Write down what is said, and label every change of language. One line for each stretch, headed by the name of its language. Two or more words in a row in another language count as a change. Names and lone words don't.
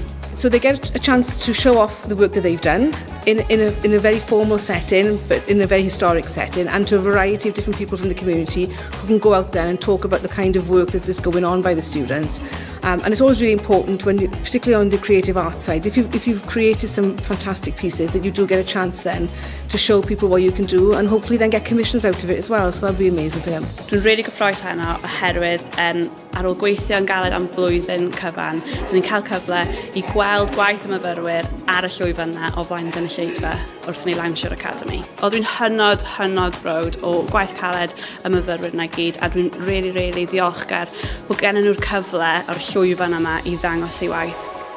English: So they get a chance to show off the work that they've done in a very formal setting, but in a very historic setting, and to a variety of different people from the community who can go out there and talk about the kind of work that is going on by the students. And it's always really important, particularly on the creative arts side, if you've created some fantastic pieces, that you do get a chance then to show people what you can do and hopefully then get commissions out of it as well, so that'll be amazing for them.
Welsh: Dwi'n really gyffrous hynna oherwydd ar ôl gweithio yn galed am blwyddyn cyfan, ni'n cael cyfle I gweld gwaith y myfyrwyr ar y llwyfan yna o flaen gynulleidfa wrth ni launchio'r academy. O dwi'n hynod browd o gwaith caled y myfyrwyr yna gyd, a dwi'n really ddiolchgar bod gennyn nhw'r cyfle o'r llwyfan yma I ddangos eu waith.